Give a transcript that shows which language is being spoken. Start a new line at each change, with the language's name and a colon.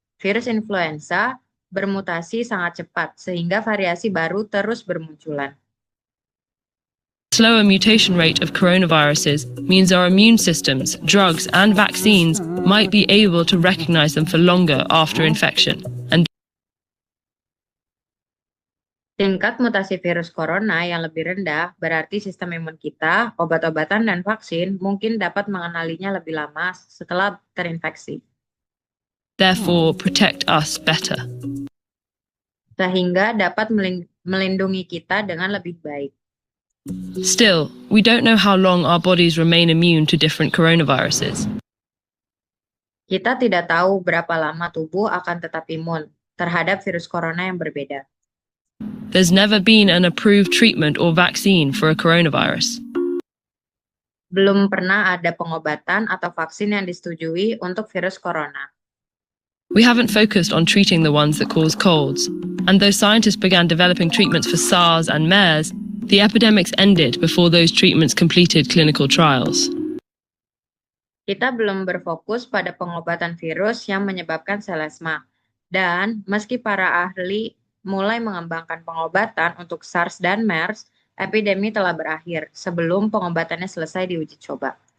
Indonesian: Virus influenza bermutasi sangat cepat sehingga variasi baru terus bermunculan.
English: Slower mutation rate of coronaviruses means our immune systems, drugs, and vaccines might be able to recognize them for longer after infection. And
Indonesian: Tingkat mutasi virus corona yang lebih rendah berarti sistem imun kita, obat-obatan, dan vaksin mungkin dapat mengenalinya lebih lama setelah terinfeksi.
English: therefore protect us better.
Indonesian: Sehingga dapat melindungi kita dengan lebih baik.
English: Still, we don't know how long our bodies remain immune to different coronaviruses.
Indonesian: Kita tidak tahu berapa lama tubuh akan tetap imun terhadap virus corona yang berbeda.
English: There's never been an approved treatment or vaccine for a coronavirus.
Indonesian: Belum pernah ada pengobatan atau vaksin yang disetujui untuk virus corona.
English: We haven't focused on treating the ones that cause colds, and though scientists began developing treatments for SARS and MERS, the epidemics ended before those treatments completed clinical trials.
Indonesian: Kita belum berfokus pada pengobatan virus yang menyebabkan selesma, dan meski para ahli mulai mengembangkan pengobatan untuk SARS dan MERS, epidemi telah berakhir sebelum pengobatannya selesai diuji coba.